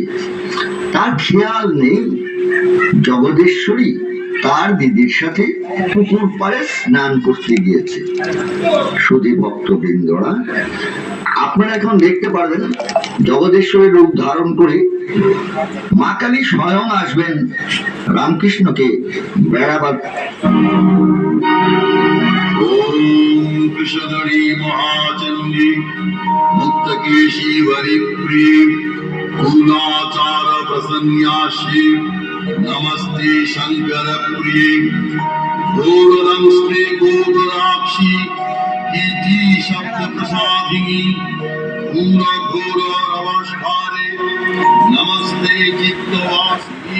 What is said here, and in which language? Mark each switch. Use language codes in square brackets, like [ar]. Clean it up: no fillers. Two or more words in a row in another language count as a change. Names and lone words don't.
[bn] তার খেয়াল নেই জগদীশ্বরী তার দিদির সাথে পুকুর পাড়ে স্নান করতে গিয়েছে। সুধী ভক্তবৃন্দরা, আপনারা এখন দেখতে পারবেন জগদীশ্বরীর রূপ ধারণ করে মা কালী স্বয়ং আসবেন রামকৃষ্ণকে বেড়াবার। [sa] ओम कृष्णधरी महाचंडी मुक्तकेशी हरिप्रिय कुलाचार प्रसन्याशी नमस्ते शंकर प्रिय घोरदंस्ते गोधराक्षी कीटी शब्द प्रसादिनी पूरा घोर नमस्कारे नमस्ते चित्तवासिनी।